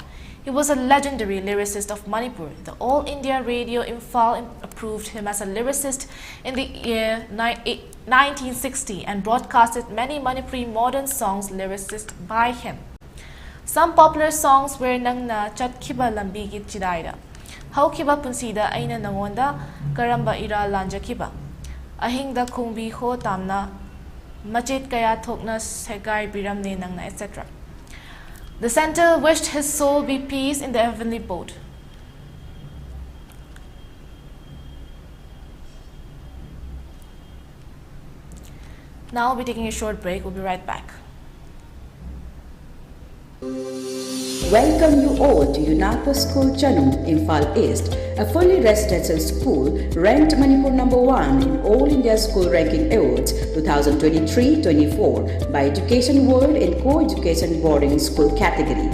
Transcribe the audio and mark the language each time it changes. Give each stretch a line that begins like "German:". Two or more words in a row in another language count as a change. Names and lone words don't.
English: He was a legendary lyricist of Manipur. The All India Radio Imphal approved him as a lyricist in the year 1960 and broadcasted many Manipuri modern songs lyricist by him. Some popular songs were Nangna Chatkhiba Lambi Gi Chidaida, Haukiba Punsida Aina Nangonda, Karamba Ira Lanjakhiba, Ahingda Khungbi Ho Tamna, Machet Kaya Thokna Segai Biramne Nangna, etc. The center wished his soul be peace in the heavenly abode. Now we'll be taking a short break. We'll be right back. Welcome you all to UNAPA School Chanum, Imphal East, a fully residential school ranked Manipur #1 in All India School Ranking Awards 2023-24 by Education World in Co-Education Boarding School category.